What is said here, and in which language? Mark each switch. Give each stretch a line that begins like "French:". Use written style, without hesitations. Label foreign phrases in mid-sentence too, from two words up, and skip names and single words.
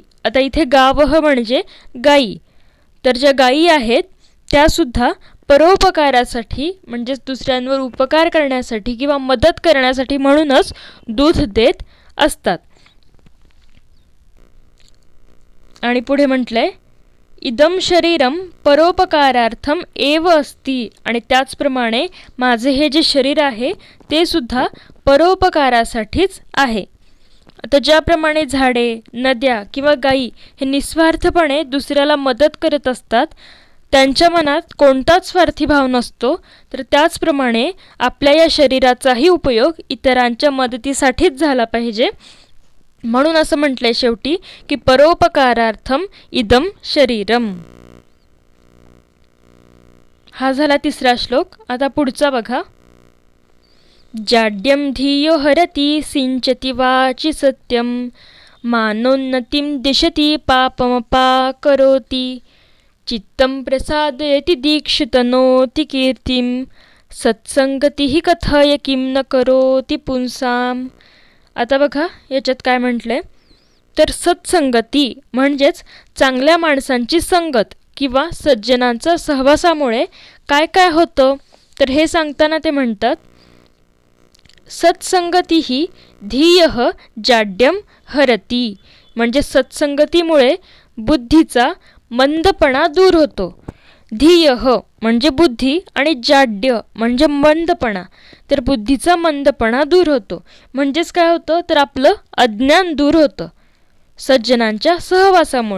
Marathi: आता इथे गावः म्हणजे गाई, तर ज्या गाई आहेत त्यासुद्धा परोपकारासाठी म्हणजेच दुसऱ्यांवर उपकार करण्यासाठी किंवा मदत करण्यासाठी म्हणूनच दूध देत असतात. आणि पुढे म्हटलंय
Sanskrit: इदम शरीरम परोपकारार्थम एव अस्ति.
Marathi: आणि त्याचप्रमाणे माझे हे जे शरीर आहे ते सुद्धा परोपकारासाठीच आहे. आता ज्याप्रमाणे झाडे, नद्या किंवा गायी हे निस्वार्थपणे दुसऱ्याला मदत करत असतात, त्यांच्या मनात कोणताच स्वार्थी भाव नसतो, तर त्याचप्रमाणे आपल्या या शरीराचाही उपयोग इतरांच्या मदतीसाठीच झाला पाहिजे. म्हणून असं म्हटलंय शेवटी की
Sanskrit: परोपकारार्थम इदम शरीरम.
Marathi: हा झाला तिसरा श्लोक. आता पुढचा बघा.
Sanskrit: जाड्यम धियो हरति सिंचति वाचि सत्यम मानोन्नतिं दिशति पापमपाकरोति चित्तं प्रसादयति दीक्षितनोति कीर्तिं सत्संगतिः कथय किं न करोति पुंसाम.
Marathi: आता बघा याच्यात काय म्हटलंय, तर सत्संगती म्हणजेच चांगल्या माणसांची संगत किंवा सज्जनांचा सहवासामुळे काय काय होतं, तर हे सांगताना ते म्हणतात सत्संगती ही
Sanskrit: धियः जाड्यम हरती.
Marathi: म्हणजे सत्संगतीमुळे बुद्धीचा मंदपणा दूर होतो. धियः म्हणजे बुद्धी आणि जाड्य म्हणजे मंदपणा, तर बुद्धीचा मंदपणा दूर होतो. म्हणजेच काय होतं, तर आपलं अज्ञान दूर होतं सज्जनांच्या सहवासामुळे.